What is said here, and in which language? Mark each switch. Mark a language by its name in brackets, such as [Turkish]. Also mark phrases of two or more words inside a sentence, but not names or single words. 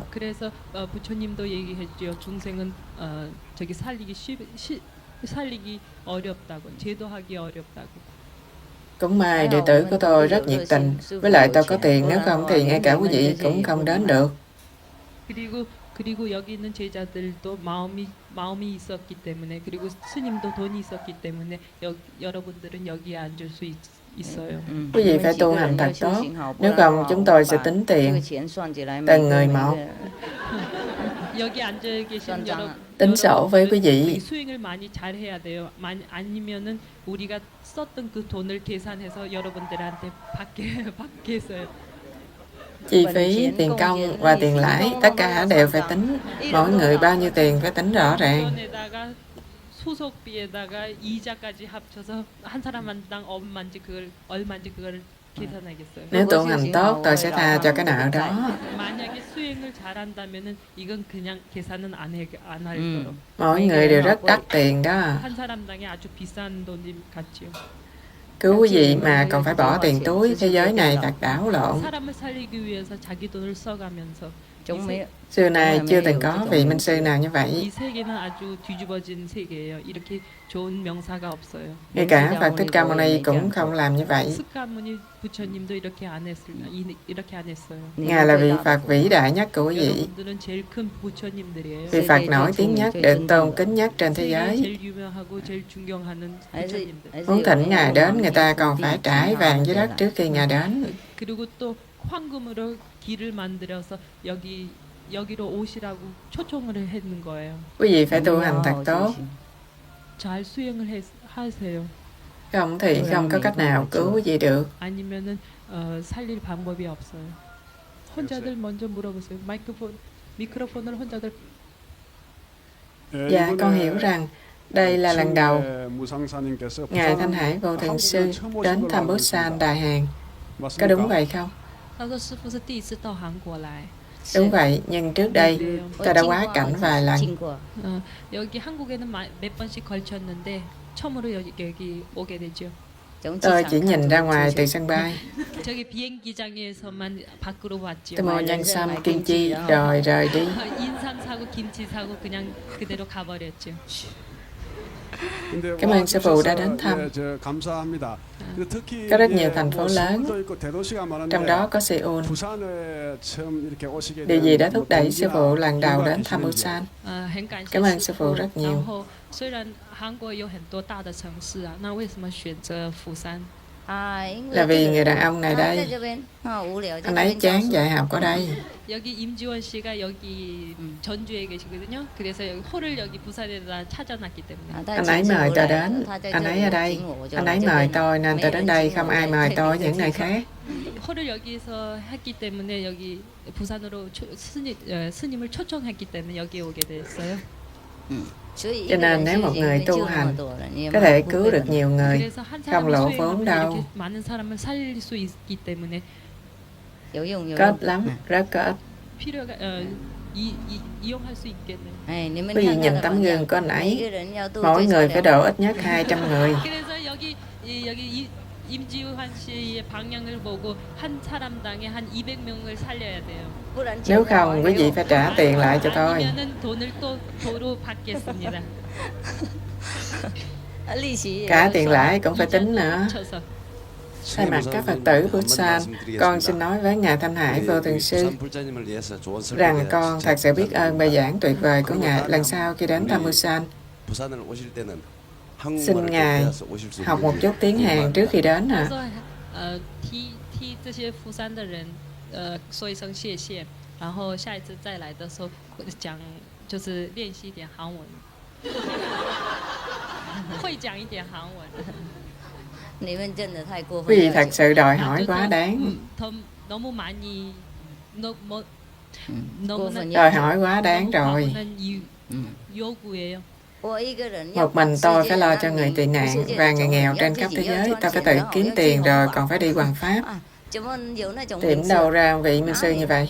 [Korean] 그래서 부처님도 얘기했죠. 중생은 저기 살리기 어렵다고, 제도하기 어렵다고. [Vietnamese] Cũng may đệ tử của tôi rất nhiệt tình. Với lại tôi có tiền, nếu không thì ngay cả quý vị cũng không đến được. [Korean] 그리고 여기 있는 제자들도 마음이 있었기 때문에, 그리고 스님도 돈이 있었기 때문에 여러분들은 여기에 앉을 수 있어요. [Vietnamese] Quý vị phải tu hành thật tốt, nếu không chúng tôi sẽ tính tiền từng người một. [Korean] 여기 앉아 계신 [Vietnamese] Tính sổ với quý vị. [Korean] 수행을 많이 잘해야 돼요. 아니면은 우리가 썼던 그 돈을 계산해서 여러분들한테 받게 했어요. [Vietnamese] Chi phí, tiền công và tiền lãi, tất cả đều phải tính. Mỗi người bao nhiêu tiền phải tính rõ ràng. [Korean] 소속비에다가 이자까지 합쳐서 한 사람당 얼마인지 그걸 계산하겠어요. [Vietnamese] Nếu tu hành tốt, tôi sẽ tha cho cái nợ đó. [Korean] 만약에 수행을 잘한다면은 이건 그냥 계산은 안 할 거로. [Vietnamese] Mỗi người đều rất đắt tiền đó. [Korean] 한 사람당에 아주 비싼 돈이 같지요. [Vietnamese] Cứu quý vị mà còn phải bỏ tiền túi, thế giới này thật đảo lộn. [Korean] 사람을 살리기 위해서 자기 돈을 써가면서 [Vietnamese] chúng mấy Xưa nay chưa từng có vị minh sư nào như [Korean] 이 [Vietnamese] vậy. [Korean] 세계는 아주 뒤집어진 세계예요. 이렇게 좋은 명사가 없어요. [Vietnamese] Ngay cả Phật Thích Ca Mâu Ni cũng không làm như vậy. [Korean] 스카모니 부처님도 이렇게 안 했어요. [Vietnamese] Ngài là vị Phật vĩ đại nhất của quý vị, [Korean] 여러분들은 제일 큰 부처님들이에요. [Vietnamese] vị Phật nổi tiếng nhất, được tôn kính nhất trên thế [Korean] 세계에 [Vietnamese] giới. [Korean] 제일 유명하고 제일 존경하는 부처님들. [Vietnamese] Muốn thỉnh Ngài đến, người ta còn phải trải vàng dưới đất trước khi Ngài đến. [Korean] 그리고 또 황금으로 길을 만들어서 여기로 오시라고 초청을 했는 거예요. [Vietnamese] Quý vị phải tu hành thật tốt, [Korean] 잘 수행을 하세요. [Vietnamese] không thì không có cách nào cứu quý vị được. [Korean] 아니면은 살릴 방법이 없어요. 혼자들 먼저 물어보세요. 미크로폰을 혼자들. [Vietnamese] Dạ, con hiểu rằng đây là lần đầu Ngài Thanh Hải Vô Thường Sư đến thăm Busan, Đài Hàn. Có đúng vậy không? [Chinese] 他说师父是第一次到韩国来。 [Vietnamese] Đúng vậy, nhưng trước đây tôi đã quá cảnh vài lần. [Korean] 여기 한국에는 몇 번씩 걸쳤는데 처음으로 여기 오게 되죠. [Vietnamese] Tôi chỉ nhìn ra ngoài từ sân bay. [Korean] 저기 비행기장에서만 밖으로 봤죠. [Vietnamese] Tôi mua nhân sâm, kim chi rồi rời đi. [Korean] 인삼 사고 김치 사고 그냥 그대로 가버렸죠. [Vietnamese] Cảm ơn sư phụ đã đến thăm. Có rất nhiều thành phố lớn, trong đó có Seoul. Điều gì đã thúc đẩy sư phụ lần đầu đến thăm Busan? Cảm ơn sư phụ rất nhiều. [Chinese] 虽然韩国有很多大的城市啊，那为什么选择釜山？ [Vietnamese] Là vì người đàn ông này đây, anh ấy chán dạy học ở đây. [Korean] 여기 임지원 씨가 여기 전주에 계시거든요. 그래서 여기 홀을 여기 부산에다 찾아놨기 때문에. [Vietnamese] Anh ấy mời tôi đến, anh ấy ở đây. Anh ấy mời tôi nên tôi đến đây, không ai mời tôi ở những nơi khác. [Korean] 홀을 여기서 했기 때문에 여기 부산으로 스님을 초청했기 때문에 여기 오게 됐어요. [Vietnamese] Cho nên nếu một người tu hành có thể cứu được nhiều người, [Korean] 그래서 한 [Vietnamese] không [Korean] 사람이 [Vietnamese] lộ [Korean] 수행하면 [Vietnamese] vốn [Korean] 이렇게 [Vietnamese] đâu. [Korean] 많은 사람을 살릴 수 있기 때문에 [Vietnamese] Có ích lắm, rất có ích. [Korean] 필요가 이용할 수 있겠네요. [Vietnamese] Quý vị nhìn tấm gương của anh ấy, mỗi người phải độ ít nhất 200 người. [Korean] 그래서 여기 임지환 씨의 방향을 보고 한 사람당에 한 200명을 살려야 돼요. [Vietnamese] Nếu không, quý vị phải trả tiền lại cho tôi. [Korean] 아니면은 돈을 또 도로 받겠습니다. [Vietnamese] Cả tiền lãi cũng phải tính nữa. [Korean] 쳐서. [Vietnamese] Thay mặt các Phật tử Busan, con xin nói với Ngài Thanh Hải Vô Thường Sư rằng con thật sự biết ơn bài giảng tuyệt vời của Ngài. Lần sau khi đến thăm Busan, xin Ngài học một chút tiếng Hàn trước khi đến ạ. [Chinese] 替这些釜山的人说一声谢谢，然后下一次再来的时候讲就是练习一点韩文，会讲一点韩文。 [Vietnamese] Quý vị thật sự đòi hỏi quá đáng. [Korean] 너무 많이 [Vietnamese] Đòi hỏi quá đáng rồi. [Korean] 요구예요. [Vietnamese] Một mình tôi phải lo cho người tị nạn và người nghèo trên khắp thế giới. Tôi phải tự kiếm tiền rồi còn phải đi hoằng pháp. Tìm đâu ra vị minh sư như vậy?